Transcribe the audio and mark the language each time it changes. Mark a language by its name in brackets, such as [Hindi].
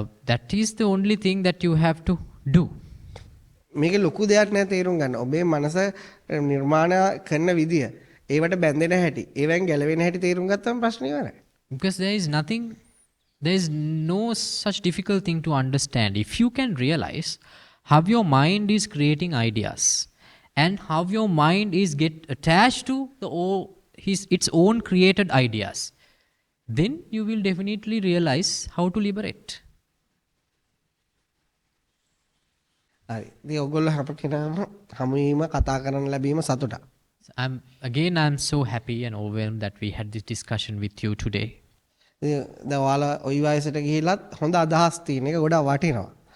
[English] That is the only thing that you have to do. [Sinhala] මේක ලොකු දෙයක් නෑ තේරුම් ගන්න. ඔබේ මනස නිර්මාණ කරන විදිය, ඒවට බැඳෙන හැටි, ඒවෙන් ගැලවෙන හැටි තේරුම් ගත්තම ප්‍රශ්නේ ඉවරයි. [English] Because there is no such difficult thing to understand. If you can realize how your mind is creating ideas and how your mind is get attached to its own created ideas, then you will definitely realize how to liberate. [Sinhala] හරි. ඉතින් ඔයගොල්ලෝ හැම කෙනාම හැමෝම කතා කරන්න ලැබීම සතුටක්. [English] I'm so happy and overwhelmed that we had this discussion with you today. [Sinhala] ඉතින් දැන් ඔයාලා ওই වයසට ගිහිල්ලත් හොඳ අදහස් තියෙන එක ගොඩාක් වටිනවා.